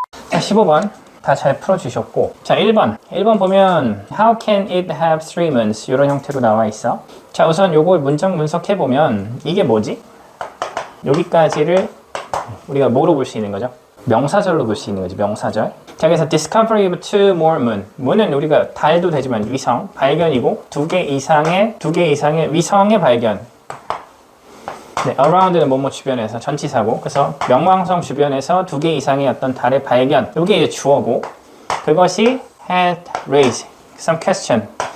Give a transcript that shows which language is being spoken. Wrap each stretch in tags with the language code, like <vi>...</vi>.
<ko>자, 15번 다 잘 풀어주셨고, 자, 1번 보면</ko> <en>How can it have three moons?</en> <ko>이런 형태로 나와 있어. 자, 우선 요걸 문장 분석해보면 이게 뭐지? 여기까지를 우리가 뭐로 볼 수 있는 거죠? 명사절로 볼 수 있는 거지, 명사절. 자, 그래서</ko> <en>discovery of two more moon.</en> <ko>moon은 우리가 달도 되지만 위성, 발견이고 두 개 이상의 위성의 발견. 네, around는 뭐뭐 주변에서 전치사고, 그래서 명왕성 주변에서 두 개 이상의 어떤 달의 발견, 이게 이제 주어고, 그것이</ko> <en>had raised some question.</en>